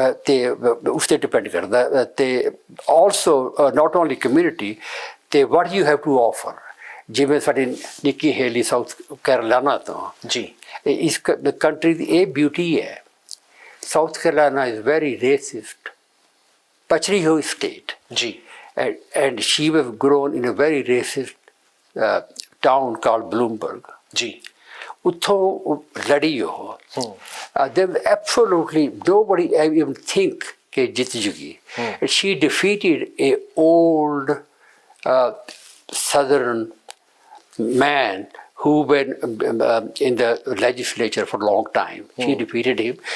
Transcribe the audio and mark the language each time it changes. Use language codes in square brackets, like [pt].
[pa] ਤੇ ਉਸ 'ਤੇ ਡਿਪੈਂਡ ਕਰਦਾ। ਤੇ [en] also not only community, [pa] ਤੇ [en] what you have to offer. [pa] ਜਿਵੇਂ ਸਾਡੀ ਨਿੱਕੀ ਹੇਲੀ ਸਾਊਥ ਕੈਰੋਲਾਈਨਾ ਤੋਂ। ਜੀ। ਇਸ ਕੰਟਰੀ ਦੀ ਇਹ ਬਿਊਟੀ ਹੈ, south Carolina [en] is very racist, [pa] ਪਛੜੀ ਹੋਈ ਸਟੇਟ। ਜੀ। [en] and she was grown in a very racist town called Bloomberg. जी [pa] ਉੱਥੋਂ ਲੜੀ ਉਹ [en] there was absolutely nobody even think [pa] ਕਿ ਜਿੱਤ ਜੂਗੀ. [en] She defeated a old southern man who been in the legislature for a long time. She defeated him.